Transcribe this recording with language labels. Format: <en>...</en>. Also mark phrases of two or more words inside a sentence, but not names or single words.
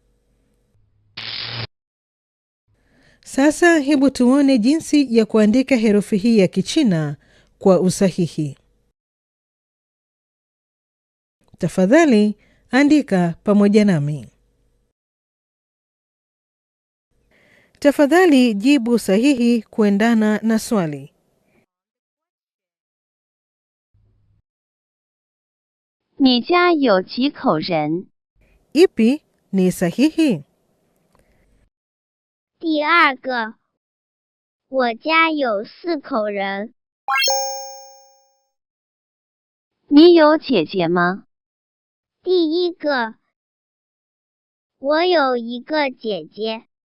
<sw>Sasa hebu tuone jinsi ya kuandika herufi hii ya Kichina kwa usahihi. Tafadhali andika pamoja nami. Tafadhali jibu sahihi kuendana na swali.</sw> <zh>你家有几口人？</zh> <sw>Ipi ni sahihi?</sw> <zh>第二个，我家有4口人。你有姐姐吗？第一个，我有一个姐姐。</zh>